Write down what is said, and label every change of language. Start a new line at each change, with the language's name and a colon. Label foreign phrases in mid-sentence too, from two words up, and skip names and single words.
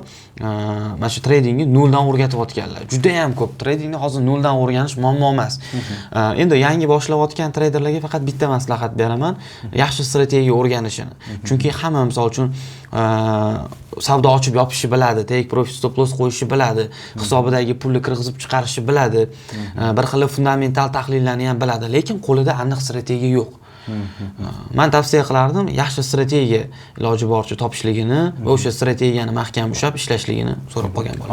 Uzbek: Mana shu tradingni noldan o'rgatayotganlar. Juda ham ko'p. Tradingni hozir noldan o'rganish muammo emas. Endi yangi boshlayotgan treyderlarga faqat bitta maslahat beraman, yaxshi strategiya o'rganishini. Chunki hamma misol uchun savdo ochib yopishni biladi,
English: take profit stop loss
Uzbek: qo'yishni biladi, hisobidagi pulni kirgizib chiqarishni biladi, bir xil fundamental tahlillarni ham biladi, lekin qo'lida aniq strategiya yo'q. Men tavsiya qilardim, yaxshi strategiya iloji boricha topishligini va o'sha strategiyani mahkam ushlab ishlashligini so'rab qolgan bo'laman.